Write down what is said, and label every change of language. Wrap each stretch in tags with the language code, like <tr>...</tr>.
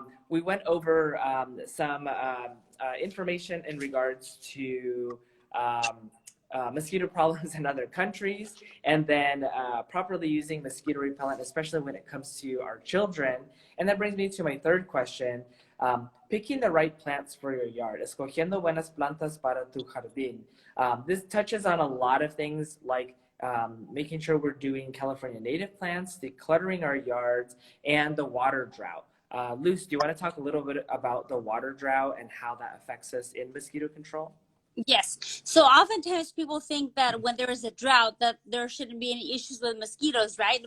<en>We went over some information in regards to mosquito problems in other countries, and then properly using mosquito repellent, especially when it comes to our children. And that brings me to my third question, picking the right plants for your yard.</en> <es>Escogiendo buenas plantas para tu jardín.</es> <en>This touches on a lot of things like making sure we're doing California native plants, decluttering our yards, and the water drought. Luz, do you want to talk a little bit about the water drought and how that affects us in mosquito control? Yes. So oftentimes people think that when there is a drought that there shouldn't be any issues with mosquitoes, right?</en>